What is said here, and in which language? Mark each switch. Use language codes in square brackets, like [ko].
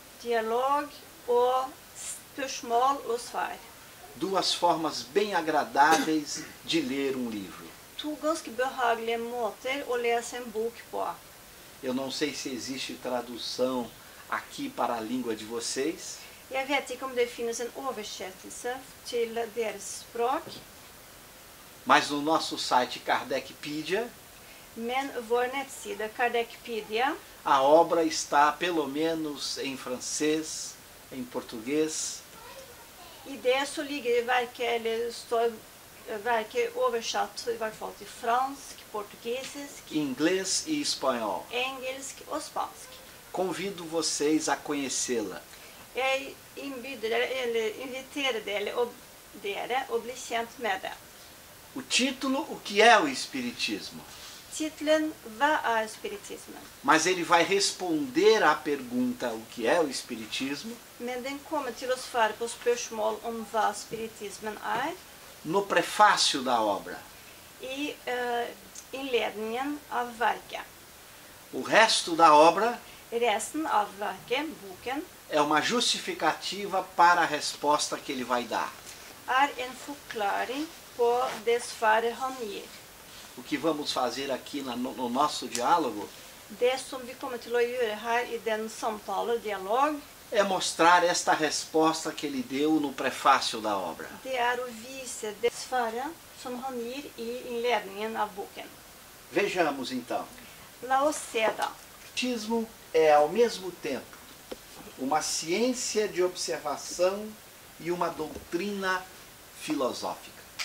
[no] Dialog og spørsmål og svar. [pt] 2 formas bem agradáveis de ler um livro. [no] 2 ganske behagelige måter å lese en bok på. [pt] Eu não sei se existe tradução aqui para a língua de vocês, [no] Jeg vet ikke om det finnes en oversettelse til deres språk, [pt] mas no nosso site Kardecpedia, [no] men vår nettside Kardecpedia, [pt] a obra está pelo menos em francês, em português, [no] i det så ligger verket, eller står verket oversatt i hvert fall til fransk, portugisisk, [pt] inglês e espanhol. [no] engelsk og spansk. [pt] Convido vocês a conhecê-la. [no] Jeg inviterer dere å bli kjent med det. [pt] O título, o que é o Espiritismo? [no] Titlen Hva er spiritismen? [pt] Mas ele vai responder à pergunta o que é o Espiritismo [no] Men den kommer til å svare på spørsmål om hva spiritismen er [pt] no prefácio da obra. [no] i innledningen av verket. [pt] O resto da obra [no] Resten av verket, boken, [pt] é uma justificativa para a resposta que ele vai dar. [no] er en forklaring på det svaret han gir. [pt] O que vamos fazer aqui no nosso diálogo [no] Det som vi kommer til å gjøre her i den samtale, dialog, [pt] é mostrar esta resposta que ele deu no prefácio da obra. [no] det er å vise det svaret som han gir i innledningen av boken. [pt] Vejamos então. [no] La oss se da. [pt] O Espiritismo é ao mesmo tempo uma ciência de observação e uma doutrina filosófica.